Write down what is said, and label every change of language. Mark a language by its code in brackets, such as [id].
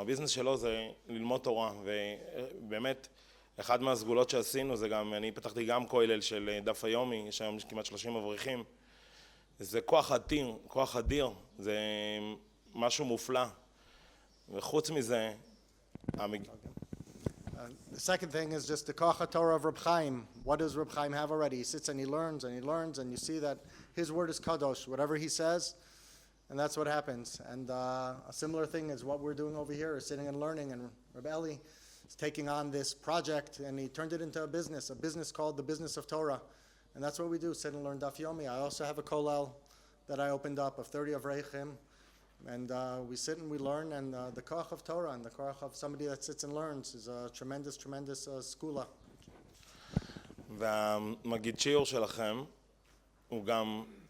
[he] הביזנס שלו זה ללמוד תורה, ובאמת אחד מהסגולות שעשינו זה גם, אני פתחתי גם כולל של דף היומי, יש היום כמעט 30 אברכים. זה כוח אדיר, זה משהו מופלא. וחוץ מזה, [en] The second thing is just the koach Torah of Reb Chaim. What does Reb Chaim have already? He sits and he learns, and you see that his word is kadosh, whatever he says, and that's what happens. And a similar thing is what we're doing over here, is sitting and learning, and Reb Eli is taking on this project, and he turned it into a business called the Business of Torah. And that's what we do, sit and learn Daf Yomi. I also have a kollel that I opened up of 30 avreichim, and we sit and we learn, and the koach of Torah and the koach of somebody that sits and learns is a tremendous skula. [he] והמגיד שיעור שלכם הוא גם